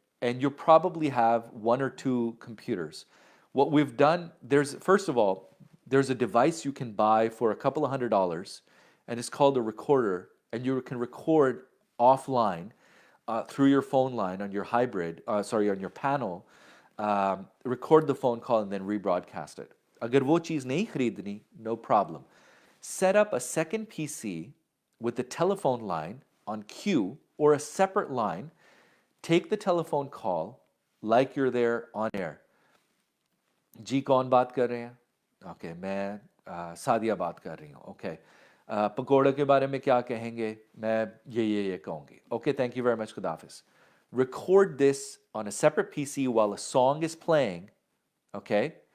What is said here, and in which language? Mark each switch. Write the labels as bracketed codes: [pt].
[en] And you'll probably have 1 or 2 computers. What we've done, first of all, there's a device you can buy for a couple of $100, and it's called a recorder, and you can record offline through your phone line on your on your panel, record the phone call and then rebroadcast it. [hi] Agar wo cheez nahi khareedni, [en] no problem. Set up a second PC with the telephone line on queue or a separate line. Take the telephone call like you're there on air. [hi] जी कौन बात कर रहे हैं? Okay, मैं सादिया बात कर रही हूँ. [en] Okay. [hi] पकोड़े के बारे में क्या कहेंगे? मैं ये कहूँगी. [en] Okay, thank you very much. Khudafis. Record this on a separate PC while a song is playing, okay?